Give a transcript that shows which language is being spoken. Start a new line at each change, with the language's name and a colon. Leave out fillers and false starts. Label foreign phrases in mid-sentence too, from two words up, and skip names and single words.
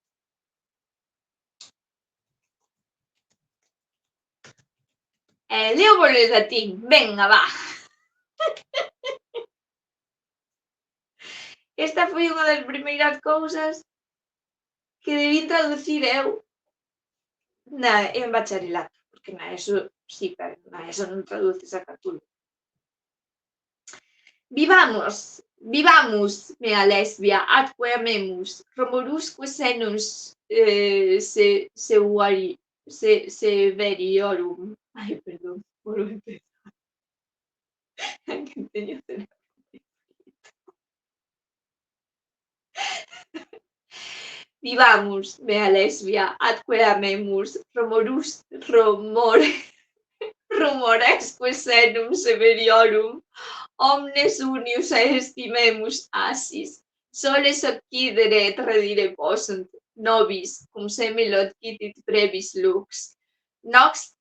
Spanish: Leo por el latín. Venga, va.
Galician: Esta foi unha das primeiras cousas que debín traducir eu en bacharelato, porque na ESO sí, pero na ESO non traduces a Catulo.
Latin: Vivamus, mea lesbia, atque amemus, romorusque senus severiorum.
Galician: Ai, perdón, por empezar. Que teño cerebro.
Latin: Vivamus, mea lesbia, atque amemus, rumoresque senum severiorum, omnes unius estimemus asis, soles occidere et redire possunt, nobis, cum semilot quitit brevis lux, nox